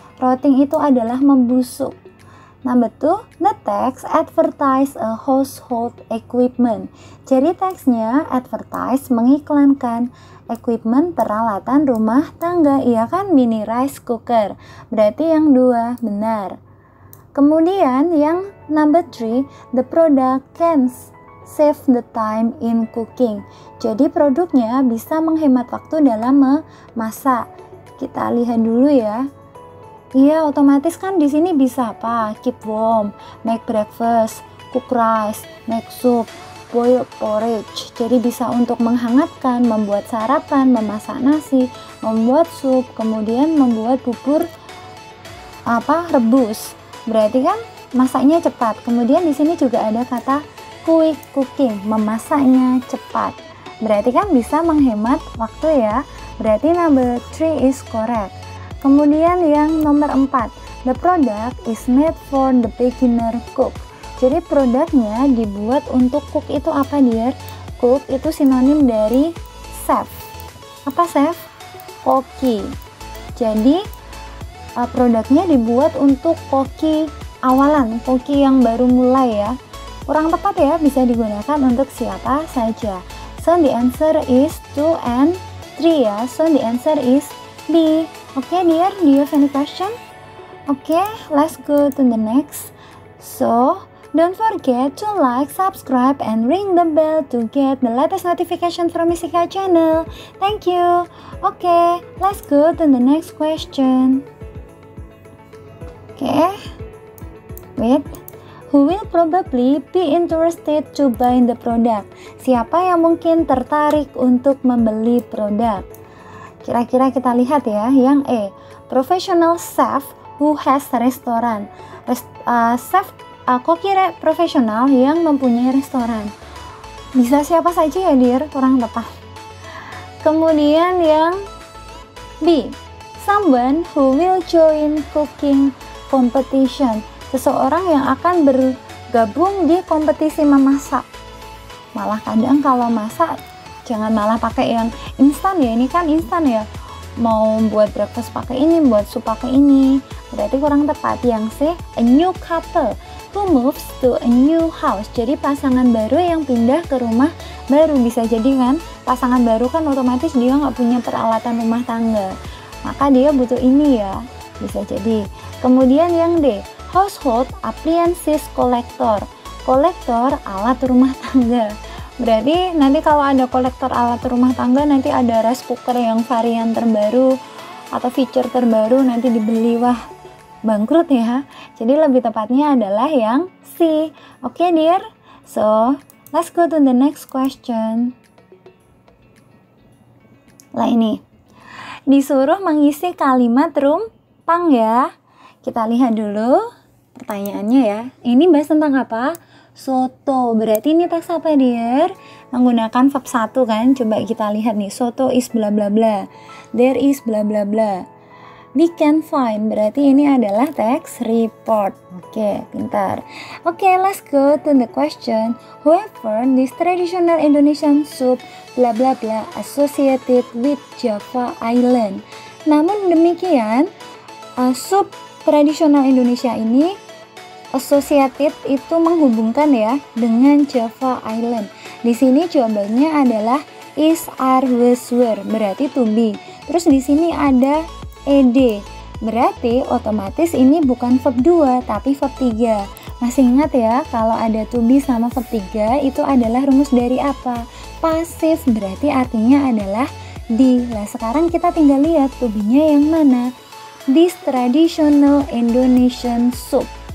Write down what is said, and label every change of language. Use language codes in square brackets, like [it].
[id] Rotting itu adalah membusuk. [en] Number 2, the text advertise a household equipment. [id] Jadi teksnya advertise mengiklankan equipment peralatan rumah tangga, iya kan, mini rice cooker. Berarti yang 2 benar. Kemudian yang [en] number 3, the product can save the time in cooking. [id] Jadi produknya bisa menghemat waktu dalam memasak. Kita lihat dulu ya. Iya, otomatis kan di sini bisa apa? [en] Keep warm, make breakfast, cook rice, make soup, boil porridge. [id] Jadi bisa untuk menghangatkan, membuat sarapan, memasak nasi, membuat sup, kemudian membuat bubur rebus. Berarti kan masaknya cepat. Kemudian di sini juga ada kata quick cooking, memasaknya cepat. Berarti kan bisa menghemat waktu ya. Berarti [en] number 3 is correct. [id] Kemudian yang nomor [en] 4, the product is made for the beginner cook. [id] Jadi produknya dibuat untuk cook itu apa dear? Cook itu sinonim dari chef. Apa chef? Koki. Jadi produknya dibuat untuk koki awalan, koki yang baru mulai ya. Kurang tepat ya, bisa digunakan untuk siapa saja. [en] So the answer is 2 and 3 ya. So the answer is B. Okay dear, do you have any question? Okay, let's go to the next. So, don't forget to like, subscribe, and ring the bell to get the latest notification from Misika channel. Thank you. Okay, let's go to the next question. Okay, wait. Who will probably be interested to buy the product? [id] Siapa yang mungkin tertarik untuk membeli produk? Kira-kira kita lihat ya, yang E, [en] professional chef who has restoran. [id] Chef koki profesional yang mempunyai restoran. Bisa siapa saja ya dear, kurang tepat. Kemudian yang B, [en] someone who will join cooking competition. [id] Seseorang yang akan bergabung di kompetisi memasak. Malah kadang kalau masak jangan malah pakai yang instan ya, ini kan instan ya, mau buat breakfast pakai ini, buat sup pakai ini. Berarti kurang tepat. [en] Yang C, a new couple who moves to a new house. [id] Jadi pasangan baru yang pindah ke rumah baru. Bisa jadi kan pasangan baru kan otomatis dia nggak punya peralatan rumah tangga, maka dia butuh ini ya, bisa jadi. Kemudian yang D, [en] household appliances collector. [id] Kolektor alat rumah tangga. Berarti nanti kalau ada kolektor alat rumah tangga, nanti ada rice cooker yang varian terbaru atau feature terbaru nanti dibeli, wah bangkrut ya. Jadi lebih tepatnya adalah yang C. [en] Oke dear, so let's go to the next question. [id] Lah ini, disuruh mengisi kalimat rumpang ya. Kita lihat dulu pertanyaannya ya. Ini bahas tentang apa? Soto. Berarti ini teks apa dear? Menggunakan verb 1 kan. Coba kita lihat nih. [en] Soto is bla bla bla. There is bla bla bla. We can find. [id] Berarti ini adalah teks report. Oke, pintar. [en] Oke, let's go to the question. However, this traditional Indonesian soup bla bla bla associated with Java Island. [id] Namun demikian, sup tradisional Indonesia ini associated itu menghubungkan ya dengan Java Island. Di sini jawabannya adalah is, are, was, were. Berarti to be. Terus di sini ada ed. Berarti otomatis ini bukan verb 2 tapi verb 3. Masih ingat ya, kalau ada to be sama verb 3 itu adalah rumus dari apa? Pasif. Berarti artinya adalah di. Nah, sekarang kita tinggal lihat to be-nya yang mana. [en] This traditional Indonesian soup.